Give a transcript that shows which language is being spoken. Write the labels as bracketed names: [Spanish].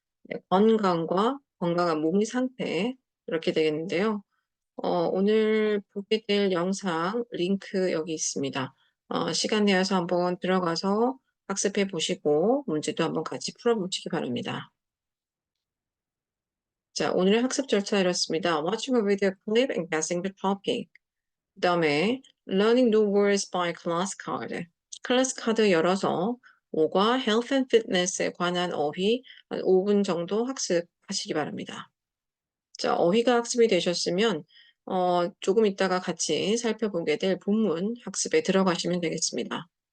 [Korean] 네, 건강과 건강한 몸의 상태 이렇게 되겠는데요. 오늘 보게 될 영상 링크 여기 있습니다. 시간 내어서 한번 들어가서 학습해 보시고 문제도 한번 같이 풀어보시기 바랍니다. 자, 오늘의 학습 절차 이렇습니다. [English] Watching a video clip and guessing the topic. [Korean] 그 다음에 [English] Learning new words by class card. [Korean] 클래스 카드 열어서 뭐과 Health and Fitness에 관한 어휘 한 5분 정도 학습하시기 바랍니다. 자, 어휘가 학습이 되셨으면 조금 있다가 같이 살펴보게 될 본문 학습에 들어가시면 되겠습니다.